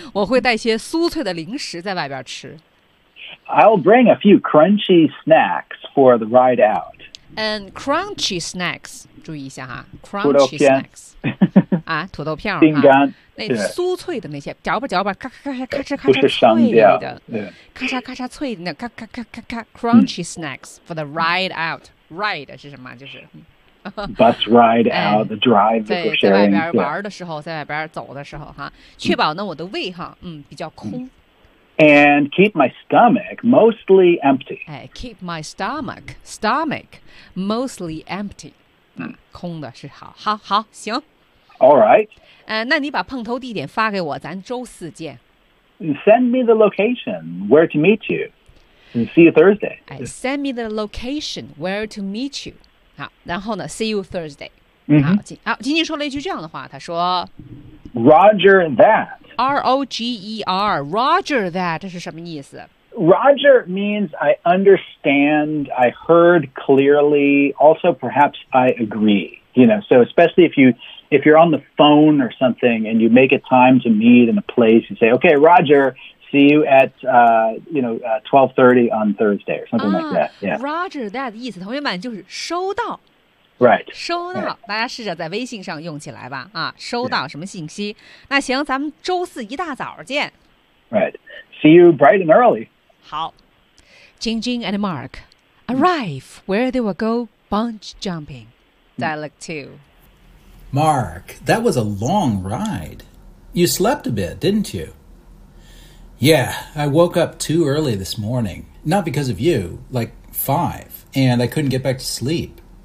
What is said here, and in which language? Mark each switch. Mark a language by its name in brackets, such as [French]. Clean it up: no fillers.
[Chinese] 我会带些酥脆的零食在外边吃。 [English] I'll bring a few crunchy snacks for the ride out. And crunchy snacks, [Chinese] 注意一下哈 [English] ，crunchy snacks. [Chinese] 啊，土豆片儿、啊，饼干，那酥脆的那些，嚼吧嚼吧，咔咔咔咔咔哧咔哧脆的，咔嚓咔嚓脆的，那咔咔咔咔咔 ， [English] crunchy snacks for the ride out. [Chinese] Ride 是什么？就是 [English] bus ride out, the drive. [Chinese] 对，在外边玩的时候，在外边走的时候哈，确保呢我的胃哈，比较空。 [English] And keep my stomach mostly empty. Hey, keep my stomach mostly empty. [Chinese] 空的是好，好，好，行。 [English] All right. [Chinese] 那你把碰头地点发给我，咱周四见。 [English] Send me the location where to meet you. And see you Thursday. Send me the location where to meet you. [Chinese] 好，然后呢 [English] ，see you Thursday. [Chinese] 好，好，金金说了一句这样的话，他说 [English] ，Roger that. R-O-G-E-R, Roger that, [Chinese] 这是什么意思? [English] Roger means I understand, I heard clearly, also perhaps I agree. You know, so especially if you're on the phone or something and you make a time to meet in a place, you say, okay, Roger, see you at, 12:30 on Thursday or something like that. Yeah. [Chinese] Roger that 的意思,同学们就是收到。 [English] Right. [Chinese] 收到、 [English] right. [Chinese] 大家试着在微信上用起来吧啊收到什么信息、yeah. 那行咱们周四一大早见。 [English] Right. See you bright and early. [Chinese] 好。 [English] Jing Jing and Mark arrive where they will go bungee jumping. Dialogue 2. Mark, that was a long ride. You slept a bit, didn't you? Yeah, I woke up too early this morning. Not because of you, like 5, and I couldn't get back to sleep.